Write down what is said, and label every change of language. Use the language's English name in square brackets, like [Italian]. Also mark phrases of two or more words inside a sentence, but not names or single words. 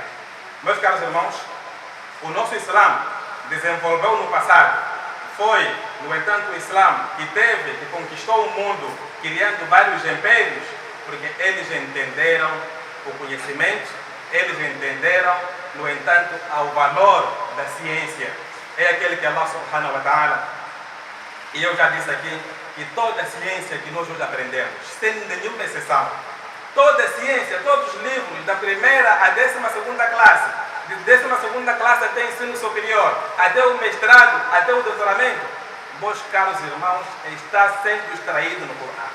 [Portuguese] Meus caros irmãos, o nosso Islã desenvolveu no passado. Foi, no entanto, o Islã que conquistou o mundo, criando vários impérios, porque eles entenderam o conhecimento, eles entenderam, no entanto, o valor da ciência. É aquele que [Arabic] Allah subhanahu wa ta'ala, [Portuguese] e eu já disse aqui, que toda a ciência que nós hoje aprendemos, sem nenhuma exceção, toda a ciência, todos os livros, da primeira à 12ª classe, de 12ª classe até ensino superior, até o mestrado, até o doutoramento, meus caros irmãos, está sendo extraído no Corão.